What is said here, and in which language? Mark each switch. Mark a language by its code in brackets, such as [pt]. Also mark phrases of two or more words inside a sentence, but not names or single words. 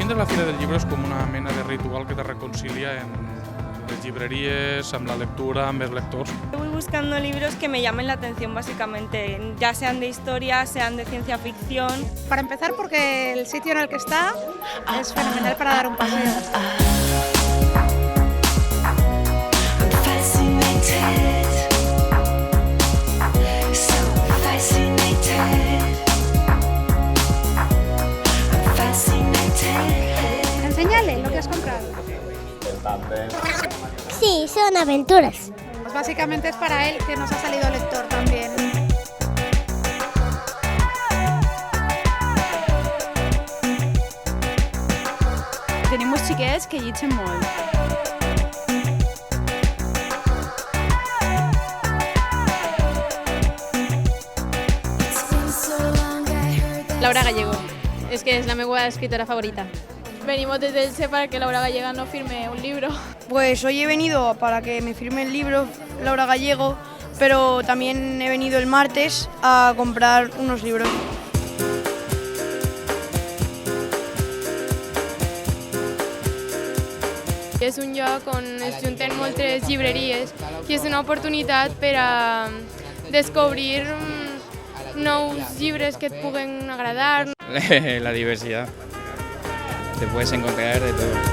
[ca] Fira del Llibre és com una mena de ritual que te reconcilia en les llibreries, amb la lectura, amb els lectors. [es] Voy buscando libros que me llamen la atención básicamente, ya sean de historia, sean de ciencia ficción. Para empezar porque el sitio en el que está es fenomenal para dar un paseo. Enséñale lo que has comprado. Sí, son aventuras. Pues básicamente es para él, que nos ha salido lector también. [ca] Tenim uns xiquets que llegeixen molt. [es] Laura Gallego, es que es la meva escritora favorita. Venimos desde Elche para que Laura Gallego nos firme un libro. Pues hoy he venido para que me firme el libro Laura Gallego, pero también he venido el martes a comprar unos libros. [ca] És un lloc on es junten moltes llibreries i és una oportunitat per a descobrir nous llibres que et puguen agradar. [es] La diversidad. Te puedes encontrar de todo.